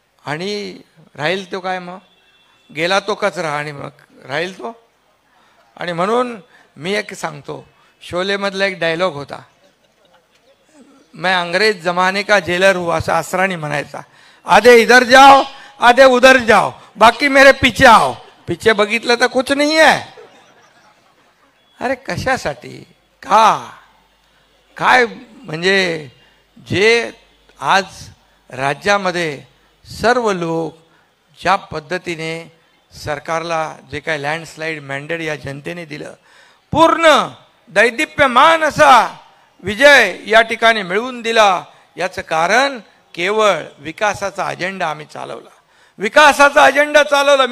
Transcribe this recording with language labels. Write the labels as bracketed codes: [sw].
[mr] आणि राहील तो काय, मग गेला तो कचरा आणि मग राहील तो. आणि म्हणून मी एक सांगतो, शोलेमधला एक डायलॉग होता, [hi] मैं अंग्रेज जमाने का जेलर हूँ, [mr] असं असरानी म्हणायचा. [hi] आधे इधर जाओ, आधे उधर जाओ, बाकी मेरे पीछे आओ. [mr] पीछे बघितलं तर कुछ नाही आहे. अरे कशासाठी, का, काय, म्हणजे जे आज राज्यामध्ये सर्व लोक ज्या पद्धतीने सरकारला जे काय लँडस्लाईड मॅन्डेट या जनतेने दिलं, पूर्ण दैदिप्यमान असा विजय या ठिकाणी मिळवून दिला, याचं कारण केवळ विकासाचा अजेंडा आम्ही चालवला, विकासाचा अजेंडा चालवला.